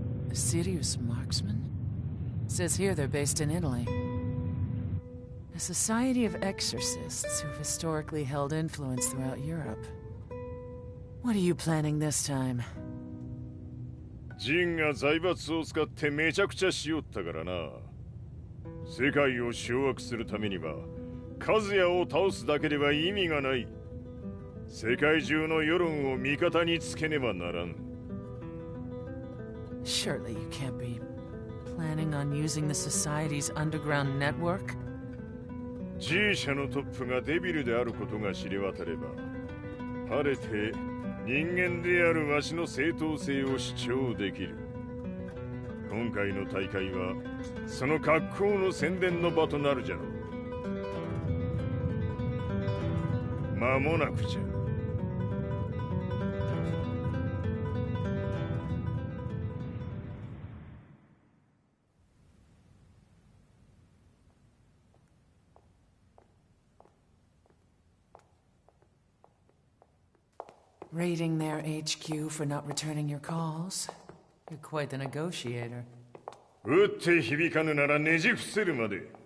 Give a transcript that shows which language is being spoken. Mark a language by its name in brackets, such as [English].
[English] A serious marksman? Says here they're based in Italy. A society of exorcists who've historically held influence throughout Europe. What are you planning this time? [Japanese] ジンが財閥を使ってめちゃくちゃしよったからな。世界を掌握するためには、カズヤを倒すだけでは意味がない。世界中の世論を味方につけねばならん。 [English] Surely you can't be planning on using the society's underground network? [Japanese] G 社のトップがデビルであることが知れ渡れば、晴れて人間であるわしの正当性を主張できる。今回の大会はその格好の宣伝の場となるじゃろう。間もなくじゃ。 [English] Raiding their HQ for not returning your calls? You're quite the negotiator. [Japanese] 打って響かぬならねじ伏せるまで